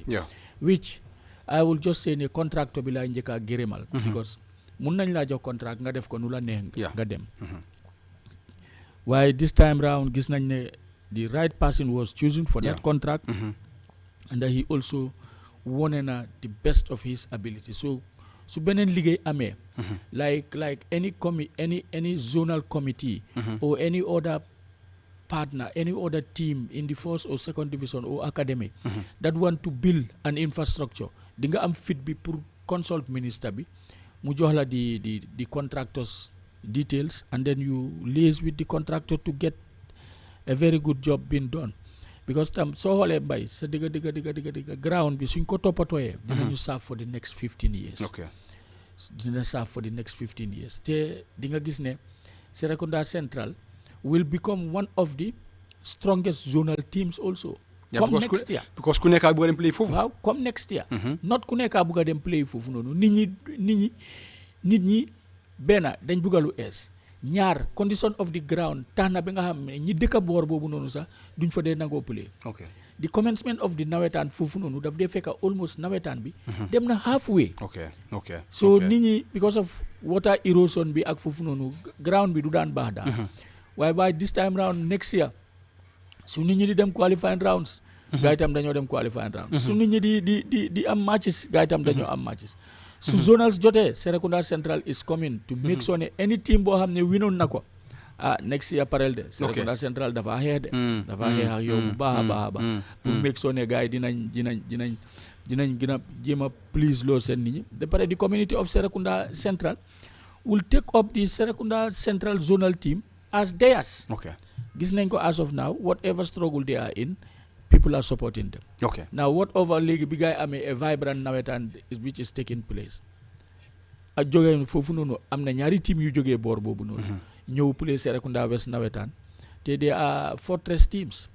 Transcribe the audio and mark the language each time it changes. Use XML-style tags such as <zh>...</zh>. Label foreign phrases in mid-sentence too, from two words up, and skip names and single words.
<en>which I will just say</en> <wo>ne contractor bi laay njëkk a gërëmal. because mun nañ laa jox contract nga def ko nu la neex nga dem.</wo> <en>waaye this time round</en> <wo>gis nañ ne</wo> <en>the right person was chosen for that contract. and he also</en> <wo>wone na</wo> <en>the best of his ability so</en> <wo>su beneen liggéey amee.</wo> <en>like any zonal committee. or any other partner any other team in the first or second division or academy. that want to build an infrastructure</en> <wo>di nga am fit bi</wo> <en>pour consult ministre bi</en> <wo>mu jox la</wo> <en>the contractors details and then you liaise with the contractor to get a very good job being done because</en> <wo>tam soo xoolee Mbay sa digga</wo> <en>ground</en> <wo>bi suñ ko toppatooyee dinañu</wo> <en>serve for the next 15 years. dina serve for the next 15 years</en> <wo>te di nga gis ne</wo> <en>Serekunda Central will become one of the strongest zonal teams also Yeah, comme next year</en> <wo>because ku nekk a bëgg a dem play foofu. waaw</wo> <en>comme next year not</en> <wo>ku nekk a bëgg a dem play foofu noonu nit ñi benn dañ bëgg lu ees ñaar</wo> <en>condition of the ground</en> <wo>tax na ba nga xam ne ñi dëkk boor boobu noonu sax duñ fa dee nangoo play.</wo> <en>ok the commencement of the</en> <wo>nawetaan foofu noonu daf dee fekk almost nawetaan bi dem na halfway.</wo> <en>ok</en> <wo>so nit ñi</wo> <en>because of water erosion</en> <wo>bi ak foofu noonu ground bi du daan baax daal.</wo> <en>waaye by this time round next year</en> <wo>su nit ñi di dem</wo> <en>qualifying rounds.</en> <wo>gaa itam dañoo dem</wo> <en>qualifying rounds.</en> <wo>su nit ñi di am matches gaa itam dañoo am matches. su zonals jotee</wo> <en>Serekunda Central is coming to make sure</en> <wo>ne</wo> <en>any team</en> <wo>boo xam ne winoon na ko</wo> <en>next year</en> <wo>parel de Serekunda Central dafa xeex de dafa xeex ak yow bu baax a baax a baax pour</wo> <en>make sure</en> <wo>ne gars yi dinañ gën a jéem a please loo seen nit ñi de pare</wo> <en>the community of Serekunda Central will take up the Serekunda Central zonal team as theirs. Gis nañ ko as of now whatever struggle they are in people are supporting them. Now whatever</en> <wo>léegi bi gars yi amee</wo> <en>a vibrant nawetaan which is taking place</en> <wo>ak jógee foofu noonu am na ñaari team yu jógee boor boobu noonu ñëw</wo> <en>play Serekunda West nawetaan te they are fortress teams.</en>